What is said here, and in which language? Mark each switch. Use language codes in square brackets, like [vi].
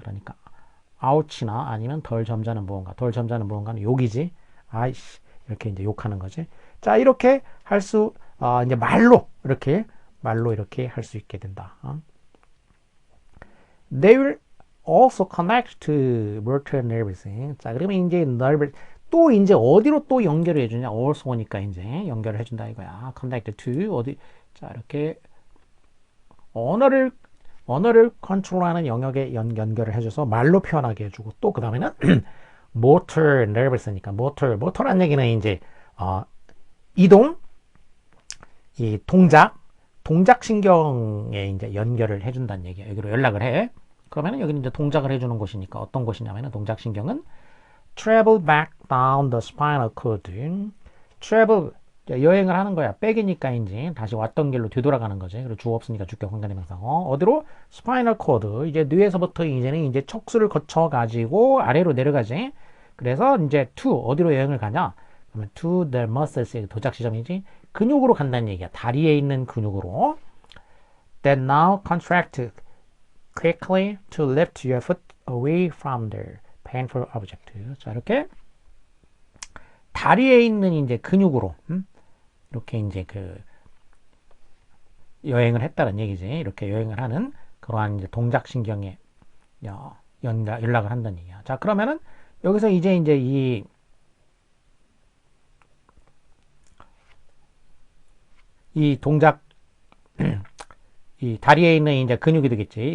[ko] 그러니까 ouch나 아니면 덜 점잖은 무언가. 덜 점잖은 무언가는 욕이지. 아이씨 이렇게 이제 욕하는 거지. 자, 이렇게 할 수 이제 말로 이렇게 할 수 있게 된다. [en] They will also connect to motor nerves. [ko] 자, 그러면 이제 nerve 또 이제 어디로 또 연결을 해주냐? also니까 이제 연결을 해준다 이거야. connect to 어디? 자, 이렇게 언어를 컨트롤하는 영역에 연결을 해줘서 말로 표현하게 해주고 또 그 다음에는 motor nerves니까 motor란 얘기는 이제 이동, 이 동작 신경에 이제 연결을 해준다는 얘기야. 여기로 연락을 해. 그러면은 여기는 이제 동작을 해주는 곳이니까 어떤 곳이냐면은 동작 신경은 [en] travel back down the spinal cord. [ko] travel 여행을 하는 거야. 백이니까 이제 다시 왔던 길로 되돌아가는 거지. 그리고 주어 없으니까 주격 관계대명사. 어디로? spinal cord. 이제 뇌에서부터 이제는 이제 척수를 거쳐 가지고 아래로 내려가지. 그래서 이제 to 어디로 여행을 가냐? 그러면 [en] to the muscles [ko] 도착 지점이지. 근육으로 간다는 얘기야. 다리에 있는 근육으로. [en] That now contract quickly to lift your foot away from the painful object. [ko] 자, 이렇게 다리에 있는 이제 근육으로 이렇게 이제 그 여행을 했다는 얘기지. 이렇게 여행을 하는 그러한 이제 동작 신경에 연락을 한다는 얘기야. 자, 그러면은 여기서 이제 이 동작 이 다리에 있는 이제 근육이 되겠지.